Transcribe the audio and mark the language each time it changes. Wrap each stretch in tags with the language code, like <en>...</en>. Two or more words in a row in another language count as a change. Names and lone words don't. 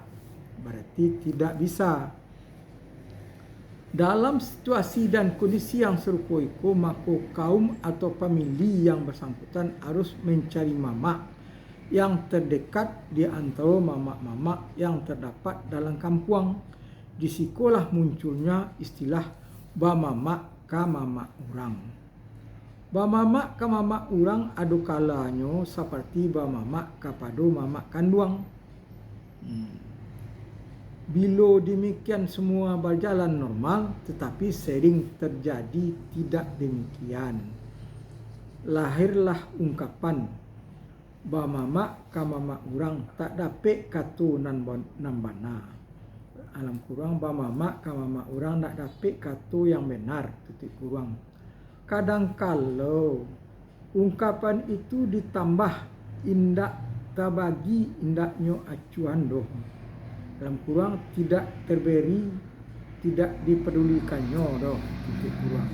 <id>Berarti tidak bisa. Dalam situasi dan kondisi yang serupa itu, maka kaum atau famili yang bersangkutan harus mencari mamak yang terdekat di antara mamak-mamak yang terdapat dalam kampung. Disikolah munculnya istilah</id> <min>bamamak ka mamak urang. Bamamak ka mamak urang adu kalanya seperti bamamak kepada mamak kanduang.</min> <id>Bila demikian semua berjalan normal, tetapi sering terjadi tidak demikian. Lahirlah ungkapan</id> <min>bamamak ka mamak urang tak dapat katu nan bana.</min> <id>Alam kurang</id> <min>bamamak ka mamak urang tak dapat katu</min> <id>yang benar, titik kurang. Kadangkala ungkapan itu ditambah</id> <min>indak tabagi indaknya acuan doh.</min> <id>Dalam kurang tidak terberi, tidak dipedulikannya doh, titik kurang.</id>